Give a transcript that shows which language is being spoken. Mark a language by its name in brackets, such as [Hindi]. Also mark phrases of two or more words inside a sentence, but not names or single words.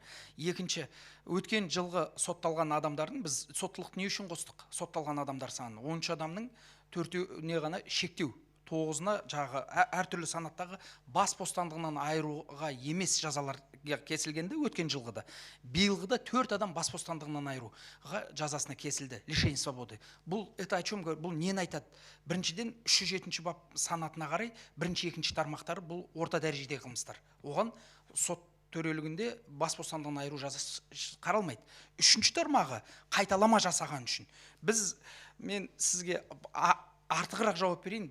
[Kazakh] Екінші, өткен жылғы сотталған адамдардың біз соттылықты не үшін қостық? Сотталған адамдар саны 13 адамның 4-не ғана шектеу, 9-на жағы әртүрлі санаттағы бас бостандығынан айыруға емес жазалар кесілгенде өткен жылғыда. Биылғыда 4 адам бас бостандығынан айыруға жазасына кесілді, [Russian] лишение свободы. Бұл это о чем говорит? [Kazakh] Бұл нені айтады? Біріншіден 307-ші бап санатына қарай, бірінші, екінші тармақтары бұл орта дәрежедегі қылмыстар. Оған сот төрелігінде бас бостандығынан айыру жазасы қаралмайды. Үшінші тармағы қайталама жасаған үшін. Мен сізге артығырақ жауап берейін.